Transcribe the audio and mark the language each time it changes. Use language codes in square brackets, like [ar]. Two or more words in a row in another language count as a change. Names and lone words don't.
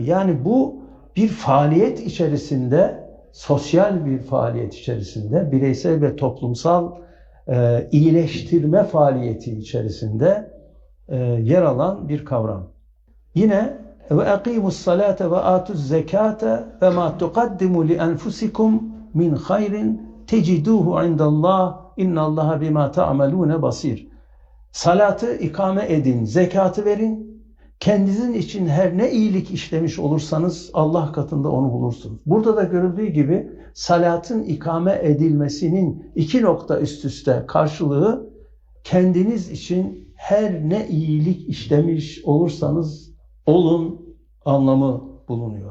[tr] Yani bu bir faaliyet içerisinde, sosyal bir faaliyet içerisinde, bireysel ve toplumsal iyileştirme faaliyeti içerisinde yer alan bir kavram. [ar] Yine وأقيموا الصلاة وآتوا الزكاة وما تقدموا لأنفسكم من خير تجدوه عند الله إن الله بما تعملون بصير. [tr] Salatı ikame edin, zekatı verin. Kendinizin için her ne iyilik işlemiş olursanız Allah katında onu bulursunuz. Burada da görüldüğü gibi salatın ikame edilmesinin 2 nokta üst üste karşılığı kendiniz için her ne iyilik işlemiş olursanız olun anlamı bulunuyor.